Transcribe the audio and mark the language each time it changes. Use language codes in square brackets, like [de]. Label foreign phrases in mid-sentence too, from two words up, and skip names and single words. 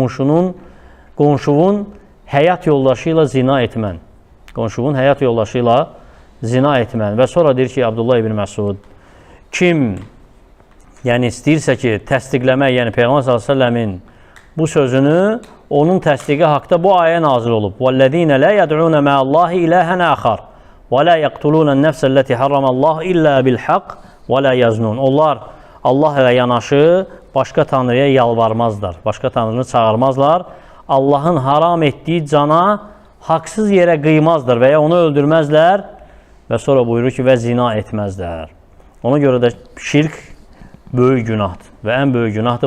[az] Qonşuvun həyat yoldaşı ilə zina etmən. Qonşuvun həyat yoldaşı ilə zina etmən. Və sonra deyir ki, Abdullah ibn Məsud, kim yəni istəyirsə ki, təsdiqləmək, yəni Peyğəmbər s.ə.v-in bu sözünü, onun təsdiqi haqda bu ayə nazil olub. [ar] وَالَّذ۪ينَ لَا يَدْعُونَ مَا اللّٰهِ إِلَٰهًا آخَرٍ وَلَا يَقْتُلُونَ النَّفْسَ الَّتِي حَرَّمَ اللّٰهِ إِلَّا بِالْحَقِّ وَلَا يَزْنُونَ. [az] Onlar Allah ilə yanaşı başqa tanrıya yalvarmazlar, başqa tanrını çağırmazlar. Allahın haram etdiyi cana haqsız yerə qıymazlar və ya onu öldürməzlər. Və sonra buyurur ki, və zina etməzlər. Ona görə də şirk böyük günahdır və ən böyük günahdır.